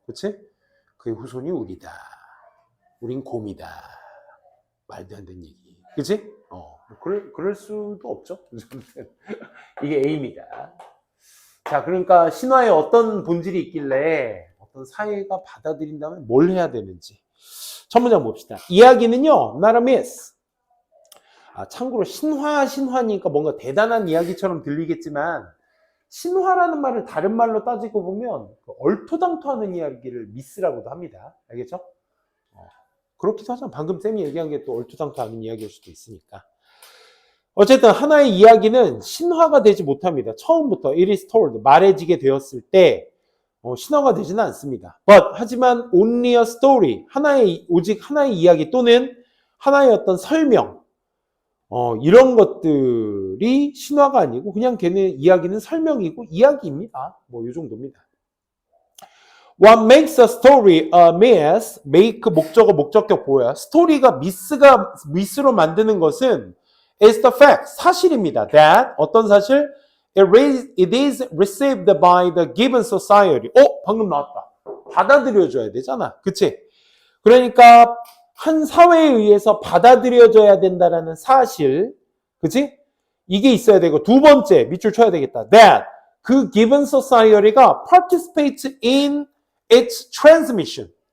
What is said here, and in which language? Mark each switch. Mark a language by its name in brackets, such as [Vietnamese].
[Korean] 그치? 그의 후손이 우리다. 우린 곰이다. 말도 안 되는 얘기. 그치? 그럴 수도 없죠. 이게 A입니다. 자, 그러니까 신화에 어떤 본질이 있길래 어떤 사회가 받아들인다면 뭘 해야 되는지. 첫 문장 봅시다. 이야기는요, [English] not a myth. [Korean] 참고로 신화니까 뭔가 대단한 이야기처럼 들리겠지만 신화라는 말을 다른 말로 따지고 보면 얼토당토하는 이야기를 미스라고도 합니다. 알겠죠? 그렇기도 하잖아. 방금 쌤이 얘기한 게 또 얼토당토하는 이야기일 수도 있으니까. 어쨌든 하나의 이야기는 신화가 되지 못합니다. 처음부터 [English] it is told, [Korean] 말해지게 되었을 때 신화가 되지는 않습니다. 하지만 [English] only a story, [Korean] 오직 하나의 이야기 또는 하나의 어떤 설명, 이런 것들이 신화가 아니고 그냥 걔네 이야기는 설명이고 이야기입니다. 이 정도입니다. [English] What makes a story a myth? [Korean] make 목적어 목적격 보여요. 스토리가 미스로 만드는 것은 [English] is the fact, [Korean] 사실입니다. That 어떤 사실? [English] It is received by the given society. [Korean] 방금 나왔다. 받아들여줘야 되잖아. 그치? 그러니까 한 사회에 의해서 받아들여져야 된다라는 사실, 그치? 이게 있어야 되고, 두 번째, 밑줄 쳐야 되겠다. [English] That 그 given society가 participates in its transmission.